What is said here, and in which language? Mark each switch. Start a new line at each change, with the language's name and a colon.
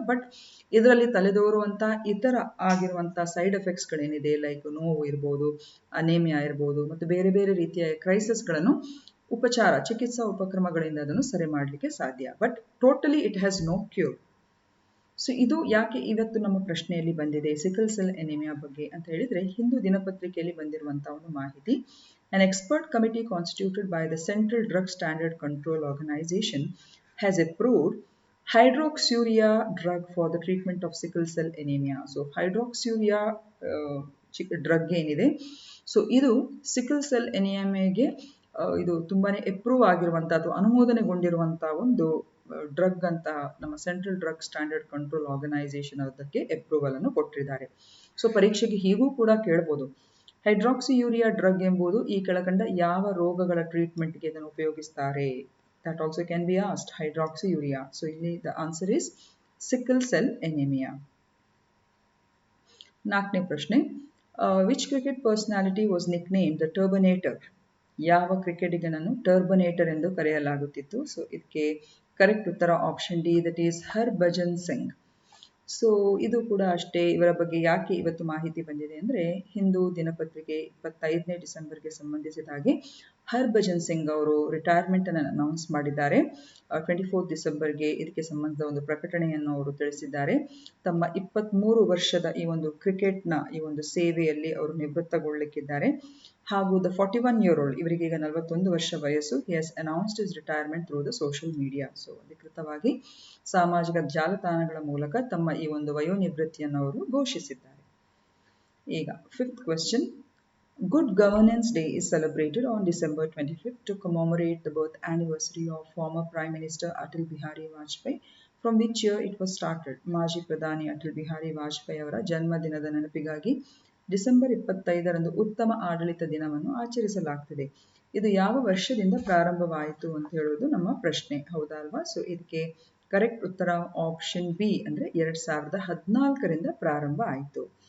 Kannada: But ಇದರಲ್ಲಿ ತಲೆದೋರುವಂಥ ಇತರ ಆಗಿರುವಂಥ ಸೈಡ್ ಎಫೆಕ್ಟ್ಸ್ಗಳೇನಿದೆ, ಲೈಕ್ ನೋವು ಇರ್ಬೋದು, ಅನೇಮಿಯಾ ಇರ್ಬೋದು ಮತ್ತು ಬೇರೆ ಬೇರೆ ರೀತಿಯ ಕ್ರೈಸಿಸ್ಗಳನ್ನು ಚಿಕಿತ್ಸಾ ಉಪಕ್ರಮಗಳಿಂದ ಅದನ್ನು ಸರಿ ಮಾಡಲಿಕ್ಕೆ ಸಾಧ್ಯ.
English: But totally it has no cure.
Kannada: So ಇದು ಯಾಕೆ ಇವತ್ತು ನಮ್ಮ ಪ್ರಶ್ನೆಯಲ್ಲಿ ಬಂದಿದೆ ಸಿಕಲ್ ಸೆಲ್ ಎನೇಮಿಯಾ ಬಗ್ಗೆ ಅಂತ ಹೇಳಿದ್ರೆ, ಹಿಂದೂ ದಿನಪತ್ರಿಕೆಯಲ್ಲಿ ಬಂದಿರುವಂತಹ ಒಂದು ಮಾಹಿತಿ.
English: An expert committee constituted by the Central Drug Standard Control Organization has approved hydroxyurea drug for the treatment of sickle cell anemia.
Kannada: So hydroxyurea drug ಏನಿದೆ, ಸೊ ಇದು ಸಿಕಲ್ ಸೆಲ್ ಎನಿಯಾಮಿಯಾಗೆ ಇದು ತುಂಬಾನೇ ಅಪ್ರೂವ್ ಆಗಿರುವಂಥ ಅಥವಾ ಅನುಮೋದನೆಗೊಂಡಿರುವಂಥ ಒಂದು ಡ್ರಗ್ ಅಂತ ನಮ್ಮ central drug standard control organisation ಅದಕ್ಕೆ ಅಪ್ರೂವಲ್ ಅನ್ನು ಕೊಟ್ಟಿದ್ದಾರೆ. ಸೊ ಪರೀಕ್ಷೆಗೆ ಹೀಗೂ ಕೂಡ ಕೇಳಬಹುದು, ಹೈಡ್ರಾಕ್ಸಿಯೂರಿಯಾ ಡ್ರಗ್ ಎಂಬುದು ಈ ಕೆಳಕಂಡ ಯಾವ ರೋಗಗಳ ಟ್ರೀಟ್ಮೆಂಟ್ಗೆ ಇದನ್ನು ಉಪಯೋಗಿಸ್ತಾರೆ?
English: That also can be asked, hydroxyurea. So ಇಲ್ಲಿ the answer is sickle cell anemia.
Kannada: 4ನೇ ಪ್ರಶ್ನೆ,
English: which cricket personality was nicknamed the Turbinator?
Kannada: ಯಾವ ಕ್ರಿಕೆಟಿಗನನ್ನು ಟರ್ಬನೇಟರ್ ಎಂದು ಕರೆಯಲಾಗುತ್ತಿತ್ತು? ಸೊ ಇದಕ್ಕೆ ಕರೆಕ್ಟ್ ಉತ್ತರ option D, that is Harbhajan Singh. So ಇದು ಕೂಡ ಅಷ್ಟೇ. ಇವರ ಬಗ್ಗೆ ಯಾಕೆ ಇವತ್ತು ಮಾಹಿತಿ ಬಂದಿದೆ ಅಂದರೆ, ಹಿಂದೂ ದಿನಪತ್ರಿಕೆ 25ನೇ ಡಿಸೆಂಬರ್ಗೆ ಸಂಬಂಧಿಸಿದ ಹಾಗೆ ಹರ್ಭಜನ್ ಸಿಂಗ್ ಅವರು ರಿಟೈರ್ಮೆಂಟ್ ಅನ್ನು ಅನೌನ್ಸ್ ಮಾಡಿದ್ದಾರೆ. 24 ಡಿಸೆಂಬರ್ಗೆ ಇದಕ್ಕೆ ಸಂಬಂಧಿಸಿದ ಒಂದು ಪ್ರಕಟಣೆಯನ್ನು ಅವರು ತಿಳಿಸಿದ್ದಾರೆ. ತಮ್ಮ 23 ವರ್ಷದ ಈ ಒಂದು ಕ್ರಿಕೆಟ್ನ ಈ ಒಂದು ಸೇವೆಯಲ್ಲಿ ಅವರು ನಿವೃತ್ತಗೊಳ್ಳಲಿಕ್ಕಿದ್ದಾರೆ.
English: ಹಾಗೂ the 41-year-old,
Kannada: ಇವರಿಗೆ ಈಗ 41 ವರ್ಷ ವಯಸ್ಸು,
English: he has announced his retirement through the social media.
Kannada: So ಅಧಿಕೃತವಾಗಿ ಸಾಮಾಜಿಕ ಜಾಲತಾಣಗಳ ಮೂಲಕ ತಮ್ಮ ಈ ಒಂದು ವಯೋನಿವೃತ್ತಿಯನ್ನು ಅವರು ಘೋಷಿಸಿದ್ದಾರೆ.
English: ಈಗ 5th question, Good Governance Day is celebrated on December 25th to commemorate the birth anniversary of former Prime Minister Atal Bihari Vajpayee. From which year it was started?
Kannada: ಮಾಜಿ ಪ್ರಧಾನಿ ಅಟಲ್ ಬಿಹಾರಿ ವಾಜಪೇಯಿ ಅವರ ಜನ್ಮದಿನದ ನೆನಪಿಗಾಗಿ ಡಿಸೆಂಬರ್ 25ರಂದು ಉತ್ತಮ ಆಡಳಿತ ದಿನವನ್ನು ಆಚರಿಸಲಾಗ್ತದೆ. ಇದು ಯಾವ ವರ್ಷದಿಂದ ಪ್ರಾರಂಭವಾಯಿತು ಅಂತ ಹೇಳೋದು ನಮ್ಮ ಪ್ರಶ್ನೆ, ಹೌದಾ ಅಲ್ವಾ? ಸೊ ಇದಕ್ಕೆ ಕರೆಕ್ಟ್ ಉತ್ತರ ಆಪ್ಷನ್ ಬಿ, ಅಂದರೆ 2014ರಿಂದ ಪ್ರಾರಂಭ ಆಯಿತು.